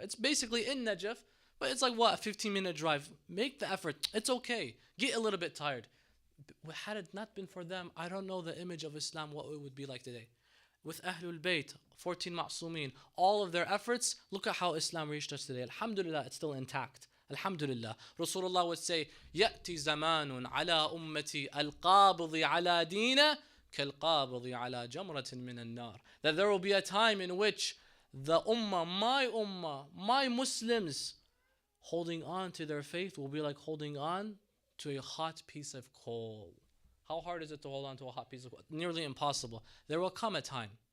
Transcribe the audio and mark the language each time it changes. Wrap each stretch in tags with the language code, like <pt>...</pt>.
<en>It's basically in Najaf, but it's like what, a 15-minute drive. Make the effort. It's okay. Get a little bit tired. Had it not been for them, I don't know the image of Islam, what it would be like today. With Ahlul Bayt, 14 Ma'sumin, all of their efforts, look at how Islam reached us today. Alhamdulillah, it's still intact. Alhamdulillah. Rasulullah would say,</en> <ar>يَأْتِ زَمَانٌ عَلَى أُمَّتِي الْقَابِضِ عَلَى دِينَ كَالْقَابِضِ عَلَى جَمْرَةٍ مِّنَ النَّارِ.</ar> <en>That there will be a time in which the ummah, my Muslims, holding on to their faith will be like holding on to a hot piece of coal. How hard is it to hold on to a hot piece of coal? Nearly impossible. There will come a time.</en>